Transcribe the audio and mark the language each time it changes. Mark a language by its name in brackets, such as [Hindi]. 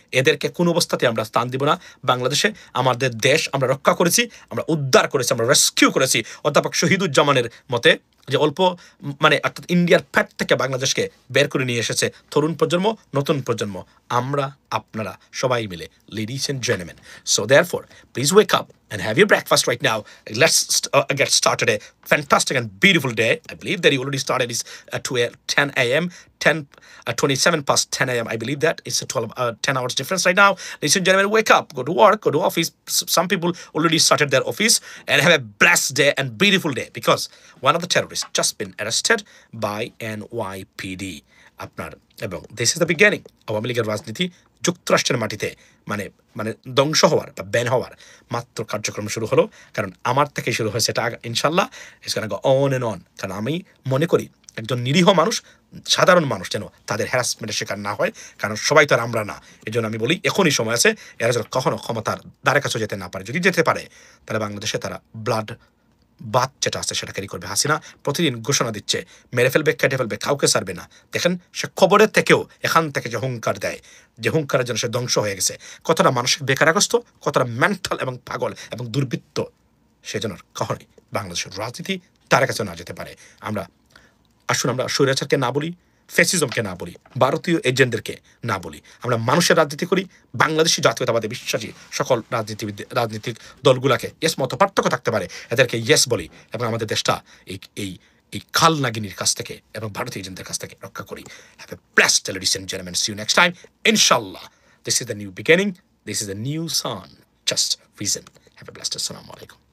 [Bangla] এদেরকে কোনো অবস্থাতে আমরা স্থান দিব না বাংলাদেশে। আমাদের দেশ আমরা রক্ষা করেছি, আমরা উদ্ধার করেছি, আমরা রেস্কিউ করেছি অধ্যাপক শহীদুজ্জামানের মতে, যে অল্প মানে অর্থাৎ ইন্ডিয়ার ফ্যাট থেকে বাংলাদেশকে বের করে নিয়ে এসেছে তরুণ প্রজন্ম, নতুন প্রজন্ম, আমরা আপনারা সবাই মিলে, [English] ladies and gentlemen. So therefore, please wake up and have your breakfast right now. Let's get started a fantastic and beautiful day. I believe that you already started is at 10 a.m. 27 past 10 a.m. I believe that it's a 10 hours difference right now. Ladies and gentlemen, wake up, go to work, go to office. Some people already started their office, and have a blessed day and beautiful day, because one of the terrorists just been arrested by NYPD. [Bangla] আপনার এবং [English] this is the beginning. [Bangla] Awami লীগের রাজনীতি যুক্তরাষ্ট্রের মাটিতে মানে মানে ধ্বংস হওয়ার বা ব্যান হওয়ার মাত্র কার্যক্রম শুরু হলো। কারণ আমার থেকে শুরু হয়েছে এটা, ইনশাল্লাহ [English] It's gonna go on and on. [Bangla] কারণ আমি মনে করি একজন নিরীহ মানুষ, সাধারণ মানুষ যেন তাদের হ্যারাসমেন্টের শিকার না হয়, কারণ সবাই তো আর আমরা না। এই জন্য আমি বলি এখনই সময় আছে, এরা যেন কখনো ক্ষমতার দ্বারে কাছে যেতে না পারে। যদি যেতে পারে তাহলে বাংলাদেশে তারা ব্লাড বাদ যেটা আছে সেটা ক্যারি করবে। হাসিনা প্রতিদিন ঘোষণা দিচ্ছে মেরে ফেলবে, কেটে ফেলবে, কাউকে ছাড়বে না। দেখেন সে খবরের থেকেও এখান থেকে যে হুঙ্কার দেয়, যে হুঙ্কারের জন্য সে ধ্বংস হয়ে গেছে, কতটা মানসিক বেকারগ্রস্ত, কতটা মেন্টাল এবং পাগল এবং দুর্বৃত্ত, সেজন্য কখনোই বাংলাদেশের রাজনীতি তার কাছে না যেতে পারে। আমরা আসুন আমরা স্বৈরাচারকে না বলি, ফ্যাসিজমকে না বলি, ভারতীয় এজেন্টদেরকে না বলি, আমরা মানুষের রাজনীতি করি। বাংলাদেশি জাতীয়তাবাদে বিশ্বাসী সকল রাজনীতিক দলগুলাকে ইয়েস মত পার্থক্য থাকতে পারে, এদেরকে ইয়েস বলি, এবং আমাদের দেশটা এই এই এই খাল নাগিনীর কাছ থেকে এবং ভারতীয় এজেন্টদের কাছ থেকে রক্ষা করি। [English] Have a blessed day, ladies and gentlemen. See you next time, inshallah. This is the new beginning, this is the new sun, just reason. Have a blessed day. Assalamu alaikum.